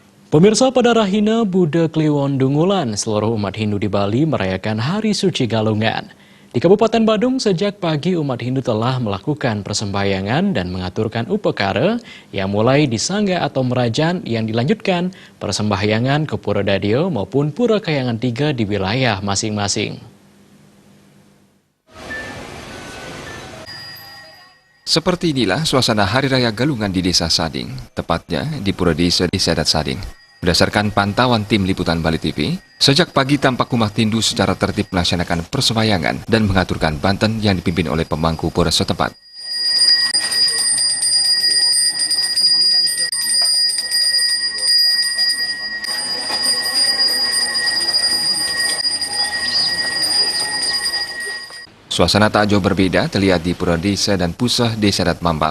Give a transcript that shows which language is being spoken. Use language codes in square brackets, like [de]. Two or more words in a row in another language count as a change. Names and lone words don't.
[id] Pemirsa, pada Rahina Buddha Kliwon Dungulan, seluruh umat Hindu di Bali merayakan Hari Suci Galungan. Di Kabupaten Badung, sejak pagi umat Hindu telah melakukan persembahyangan dan mengaturkan upekara yang mulai di sangga atau merajan yang dilanjutkan persembahyangan ke Pura Dadio maupun Pura Kayangan 3 di wilayah masing-masing. Seperti inilah suasana Hari Raya Galungan di Desa Sading, tepatnya di Pura Desa Adat Sading. Berdasarkan pantauan tim liputan Bali TV, sejak pagi tampak umat Hindu secara tertib melaksanakan persembahyangan dan mengaturkan banten yang dipimpin oleh pemangku pura setempat. Suasana tak jauh berbeda terlihat di Pura Desa dan Pusah Desa Adat Mambal.